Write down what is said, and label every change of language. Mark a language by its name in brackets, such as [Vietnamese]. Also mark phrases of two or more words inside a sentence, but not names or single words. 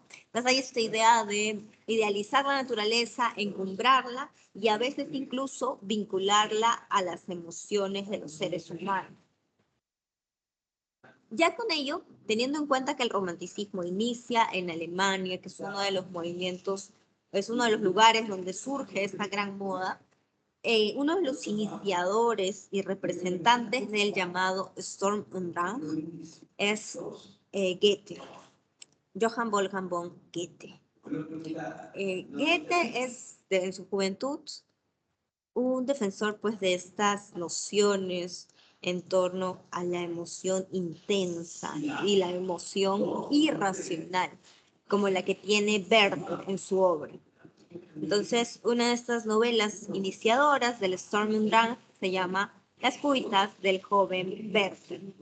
[Spanish] Entonces hay esta idea de idealizar la naturaleza, encumbrarla y a veces incluso vincularla a las emociones de los seres humanos. Ya con ello, teniendo en cuenta que el romanticismo inicia en Alemania, que es uno de los movimientos, es uno de los lugares donde surge esta gran moda, uno de los iniciadores y representantes del llamado Sturm und Drang es Goethe, Johann Wolfgang von Goethe. Goethe es, en su juventud, un defensor pues de estas nociones en torno a la emoción intensa y la emoción irracional, como la que tiene Werther en su obra. Entonces, una de estas novelas iniciadoras del Sturm und Drang se llama Las cuitas del joven Werther.